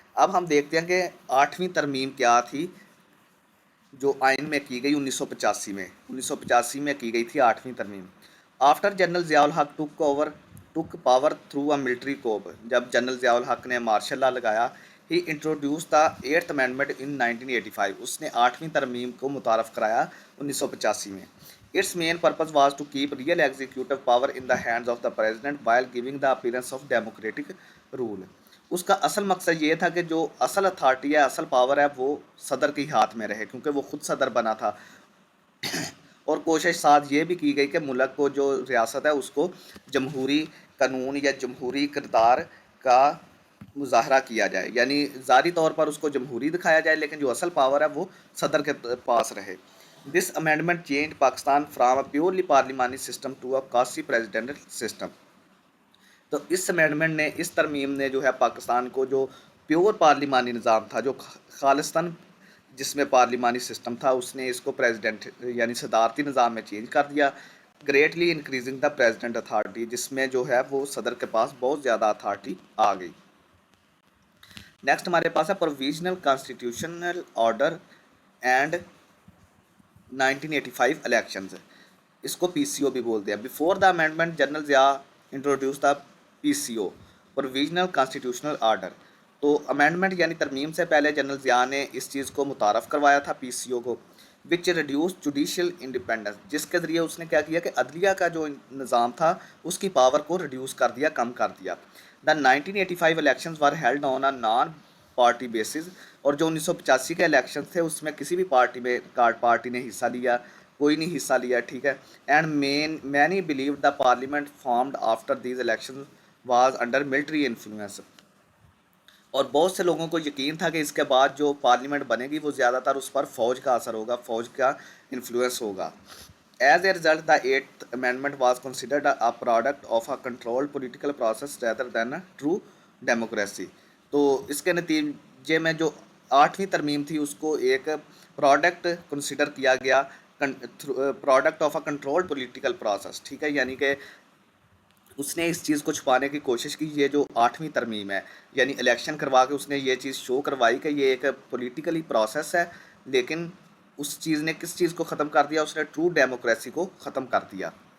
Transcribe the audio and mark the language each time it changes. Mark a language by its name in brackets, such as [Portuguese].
[Urdu] اب ہم دیکھتے ہیں کہ 8ویں ترمیم کیا تھی جو آئین میں کی گئی 1985 میں کی گئی تھی 8ویں ترمیم. [English] After general Zia ul Haq took power through a military coup. [Urdu] جب جنرل ضیاء الحق نے مارشل لا لگایا, [English] He introduced the 8th amendment in 1985. [Urdu] اس نے 8ویں ترمیم کو متعارف کرایا 1985 میں. [English] Its main purpose was to keep real executive power in the hands of the president while giving the appearance of democratic rule. [Urdu] اس کا اصل مقصد یہ تھا کہ جو اصل اتھارٹی ہے, اصل پاور ہے, وہ صدر کے ہاتھ میں رہے, کیونکہ وہ خود صدر بنا تھا. اور کوشش ساتھ یہ بھی کی گئی کہ ملک کو جو ریاست ہے اس کو جمہوری قانون یا جمہوری کردار کا مظاہرہ کیا جائے, یعنی ظاہری طور پر اس کو جمہوری دکھایا جائے لیکن جو اصل پاور ہے وہ صدر کے پاس رہے. [English] This amendment change Pakistan from a purely پارلیمانی system to a quasi presidential system. [Urdu] تو اس امینڈمنٹ نے, اس ترمیم نے جو ہے پاکستان کو جو پیور پارلیمانی نظام تھا, جو خالصتاً جس میں پارلیمانی سسٹم تھا, اس نے اس کو پریزیڈنٹ یعنی صدارتی نظام میں چینج کر دیا. [English] greatly increasing the president authority, [Urdu] جس میں جو ہے وہ صدر کے پاس بہت زیادہ اتھارٹی آ گئی. نیکسٹ ہمارے پاس ہے provisional constitutional order and 1985 elections. اس کو پی سی او بھی بولتے ہیں. [English] Before the amendment general Zia introduced the P C O provisional constitutional order. [Urdu] تو امینڈمنٹ یعنی ترمیم سے پہلے جنرل ضیاء نے اس چیز کو متعارف کروایا تھا پی سی او کو, [English] which reduce judicial independence, [Urdu] جس کے ذریعے اس نے کیا کیا کہ عدلیہ کا جو نظام تھا اس کی پاور کو ریڈیوس کر دیا, کم کر دیا. [English] The 1985 elections were held on a non party basis. [Urdu] اور جو 1985 کے الیکشن تھے اس میں کسی بھی پارٹی نے حصہ لیا, کوئی نہیں حصہ لیا, ٹھیک ہے. [English] And many believe the parliament formed after these election was under military influence. [Urdu] اور بہت سے لوگوں کو یقین تھا کہ اس کے بعد جو پارلیمنٹ بنے گی وہ زیادہ تر اس پر فوج کا اثر ہوگا, فوج کا انفلوئنس ہوگا. [English] As a result the 8th amendment was considered a product of a controlled political process rather than true democracy. [Urdu] تو اس کے نتیجے میں جو 8ویں ترمیم تھی اس کو ایک پروڈکٹ کنسیڈر کیا گیا, [English] product of a controlled political process, [Urdu] ٹھیک ہے. یعنی کہ اس نے اس چیز کو چھپانے کی کوشش کی. یہ جو 8ویں ترمیم ہے یعنی الیکشن کروا کے اس نے یہ چیز شو کروائی کہ یہ ایک پولیٹیکلی پروسیس ہے, لیکن اس چیز نے کس چیز کو ختم کر دیا, اس نے ٹرو ڈیموکریسی کو ختم کر دیا.